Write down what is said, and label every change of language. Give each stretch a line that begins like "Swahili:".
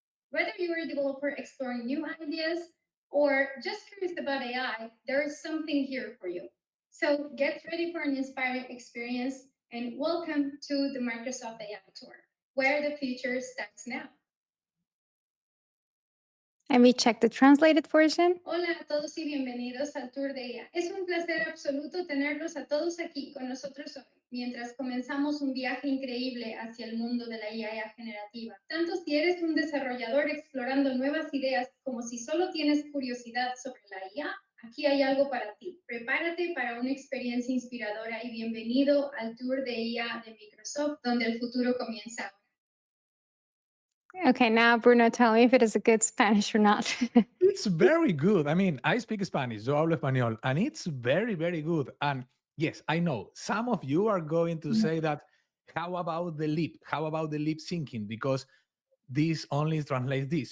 English: Whether you're a developer exploring new ideas or just curious about AI, there is something here for you. So get ready for an inspiring experience and welcome to the Microsoft AI Tour, where the future starts now. And we check the translated version.
Spanish: Hola a todos y bienvenidos al Tour de IA. Es un placer absoluto tenerlos a todos aquí con nosotros hoy, mientras comenzamos un viaje increíble hacia el mundo de la IA generativa. Tanto si eres un desarrollador explorando nuevas ideas como si solo tienes curiosidad sobre la IA, aquí hay algo para ti. Prepárate para una experiencia inspiradora y bienvenido al Tour de IA de Microsoft, donde el futuro comienza ahora.
English: Okay, now Bruno, tell me if it is a good Spanish or not. It's very good. I mean, I speak Spanish,
Spanish: yo hablo español,
English: and it's very, very good. And yes, I know some of you are going to say that, how about the lip? How about the lip syncing? Because this only translates this.